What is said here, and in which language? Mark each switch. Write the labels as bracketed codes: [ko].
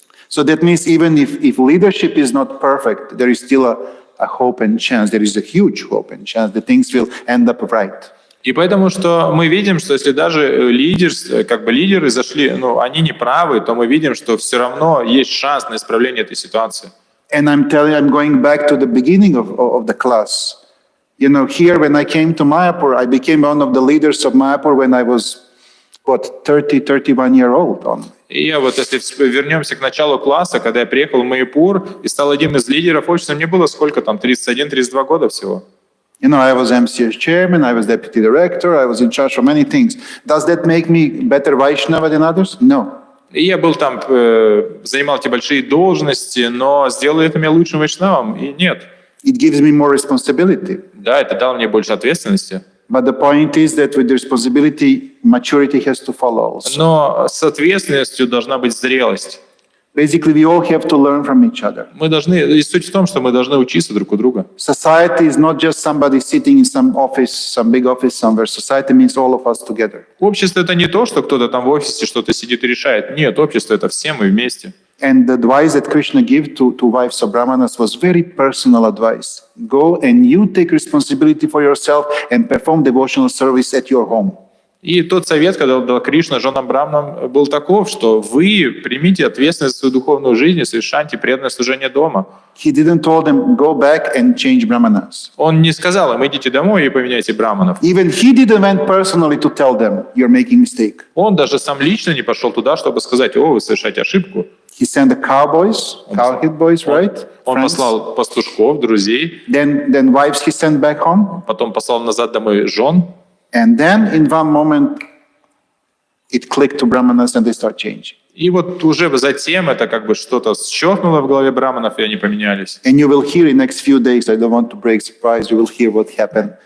[en] So that means even if leadership is not perfect, there is still a hope and chance. There is a huge hope and chance that things will end up right. [ru] И поэтому, что мы видим, что если даже лидеры зашли, они не правы, то мы видим, что все равно есть шанс на исправление этой ситуации. [en] And I'm going back to the beginning of the class. You know, here when I came to Mayapur, I became one of the leaders of Mayapur when I was, 31 year old only. И я вот, если вернемся к началу класса, когда я приехал в Майяпур и стал одним из лидеров общества, мне было сколько там, 31-32 года всего. You know, I was MCS chairman, I was deputy director, I was in charge of many things. Does that make me better Vaishnava than others? No. [ru] И я был там, занимал эти большие должности, но сделало это меня лучшим вайшнавом? И нет. [en] It gives me more responsibility. [ru] Да, это дало мне больше ответственности. [en] But the point is that with the responsibility, maturity has to follow also. [ru] Но с ответственностью должна быть зрелость. [en] Basically, we all have to learn from each other. [ru] Мы должны, и суть в том, что мы должны учиться друг у друга. [en] Society is not just somebody sitting in some office, some big office somewhere. Society means all of us together. [ru] Общество — это не то, что кто-то там в офисе что-то сидит и решает. Нет, общество — это все мы вместе. [en] And the advice that Krishna gave to wives of Brahmanas was very personal advice. Go and you take responsibility for yourself and perform devotional service at your home. [ru] И тот совет, когда дал Кришна женам браманам, был таков, что вы примите ответственность за свою духовную жизнь и совершайте преданное служение дома. [en] He didn't tell them, go back and change brahmanas. [ru] Он не сказал им, идите домой и поменяйте браманов. [en] Even he didn't went personally to tell them, you're making mistake. [ru] Он даже сам лично не пошел туда, чтобы сказать, о, вы совершаете ошибку. [en] He sent the cowhead boys, right? [ru] Он послал пастушков, друзей. [en] Then wives he sent back home. [ru] Потом послал назад домой жен. [en] And then in one moment it clicked to brahmanas and they start changing. [ru] И вот уже затем это как бы что-то щелкнуло в голове браманов, и они поменялись. [en] And you will hear in next few days, I don't want to break surprise, you will hear what happened.